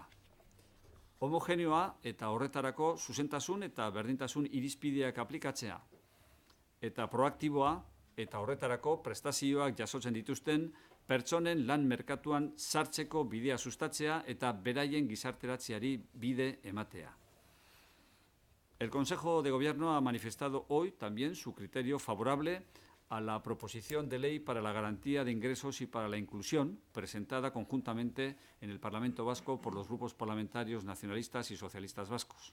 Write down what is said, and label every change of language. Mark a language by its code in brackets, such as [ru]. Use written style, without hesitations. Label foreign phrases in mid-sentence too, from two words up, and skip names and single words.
[eu] Homogeneoa eta horretarako zuzentasun eta berdintasun irizpideak aplikatzea. Eta proaktiboa eta horretarako prestazioak jasotzen dituzten pertsonen lan merkatuan sartzeko bidea sustatzea eta beraien gizarteratzeari bide ematea. [es] El Consejo de Gobierno ha manifestado hoy también su criterio favorable a la proposición de ley para la garantía de ingresos y para la inclusión, presentada conjuntamente en el Parlamento Vasco por los grupos parlamentarios nacionalistas y socialistas vascos.